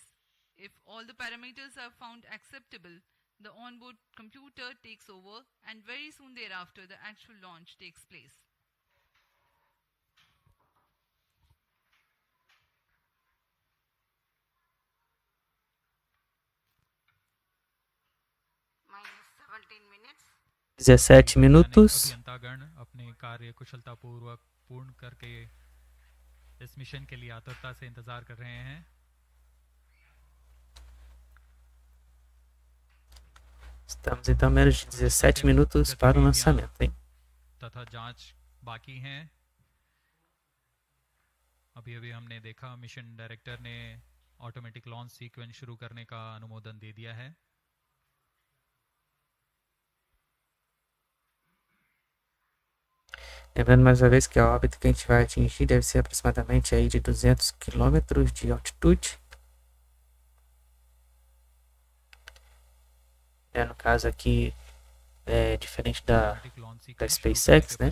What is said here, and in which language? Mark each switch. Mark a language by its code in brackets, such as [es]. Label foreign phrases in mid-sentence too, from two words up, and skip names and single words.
[en] If all the parameters are found acceptable, the onboard computer takes over and very soon thereafter the actual launch takes place. Minus 17 minutes. [pt] 17 minutos. [hi] अभियंतागण अपने कार्य कुशलतापूर्वक पूर्ण करके इस मिशन के लिए आतुरता से इंतजार कर रहे हैं [pt] Estamos então a menos de 17 minutos para o lançamento, hein? [hi] तथा जांच बाकी हैं अभी हमने देखा [en] mission director [hi] ने [en] automatic launch sequence [hi] शुरू करने का अनुमोदन दे दिया है [pt] Lembrando mais uma vez que a órbita que a gente vai atingir deve ser aproximadamente aí de 200 km de altitude. No caso aqui, é diferente da SpaceX, né?